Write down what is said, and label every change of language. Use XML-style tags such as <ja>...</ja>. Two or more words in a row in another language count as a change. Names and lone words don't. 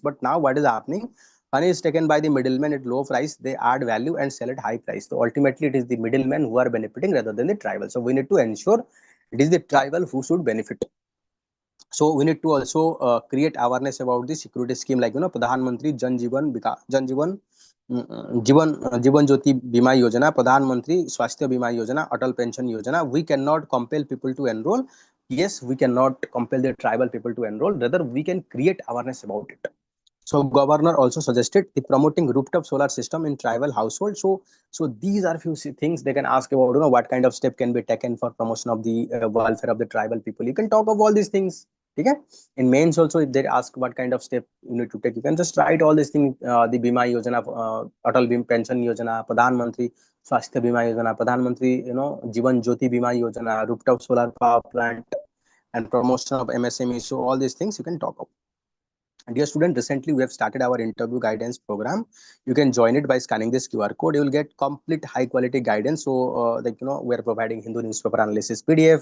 <en>But now what is happening, honey is taken by the middleman at low price, they add value and sell at high price, so ultimately it is the middlemen who are benefiting rather than the tribal. So we need to ensure it is the tribal who should benefit. So we need to also create awareness about the security scheme, like Pradhan Mantri Jivan Jyoti Bima Yojana, Pradhan Mantri Swasthya Bima Yojana, Atal Pension Yojana. We cannot compel people to enroll. Yes, we cannot compel the tribal people to enroll. Rather, we can create awareness about it. So governor also suggested the promoting rooftop solar system in tribal household. So these are few things they can ask about. What kind of step can be taken for promotion of the welfare of the tribal people. You can talk of all these things. Okay. In mains also, if they ask what kind of step you need to take, you can just write all these things. The Bima Yojana, Atal Bima Pension Yojana, Pradhan Mantri Swasthya Bima Yojana, Pradhan Mantri, Jivan Jyoti Bima Yojana, rooftop solar power plant, and promotion of MSME. So all these things you can talk of. Dear student, recently we have started our interview guidance program. You can join it by scanning this QR code. You will get complete high quality guidance. So we are providing Hindu newspaper analysis PDF.</en>